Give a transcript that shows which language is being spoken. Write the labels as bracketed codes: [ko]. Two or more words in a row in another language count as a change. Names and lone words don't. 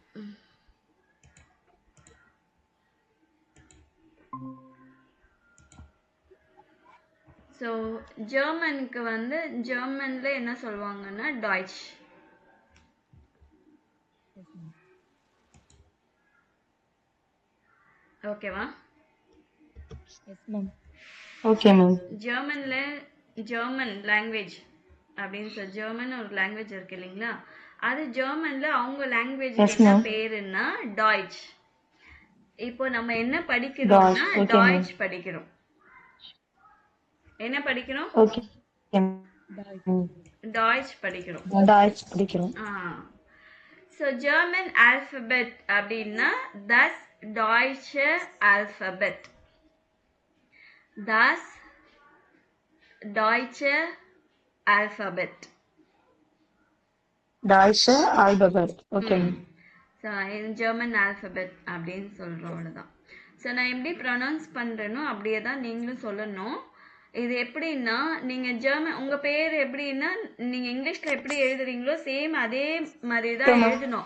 [ta] ஸோ ஜெர்மனுக்கு வந்து ஜெர்மனில் என்ன சொல்லுவாங்கன்னா டாய்ச். ஓகேவா? [en] Yes, ma'am. Okay, ma'am. German language [ta] அப்படின்னு சொல்லி ஜெர்மன் ஒரு லாங்குவேஜ் இருக்கு இல்லைங்களா? அது ஜெர்மன்ல அவங்க லாங்குவேஜ்க்கு Yes, என்ன ma'am. பேருன்னா டாய்ச். இப்போ நம்ம என்ன படிக்கிறோம்னா [en] Deutsch. Okay, ma'am. [ta] டாய்ச் படிக்கிறோம். என்ன படிக்கிறோம்? [en] Okay. ma'am. [ta] டாய்ச் படிக்கிறோம். Deutsch படிக்கிறோம். ஸோ [en] German alphabet [ta] அப்படின்னா [de] das deutsche Alphabet. Das deutsche Alphabet. Deutsche Alphabet. [en] Okay, ma'am. [ta] ஸோ இது [en] German alphabet [ta] அப்படின்னு சொல்கிறோம் அவ்வளோதான். ஸோ நான் எப்படி ப்ரொனவுன்ஸ் பண்ணுறேனோ அப்படியே தான் நீங்களும் சொல்லணும். இது எப்படின்னா நீங்கள் ஜெர்மன் உங்கள் பேர் எப்படின்னா நீங்கள் இங்கிலீஷில் எப்படி எழுதுறீங்களோ சேம் அதே மாதிரி தான் எழுதணும்.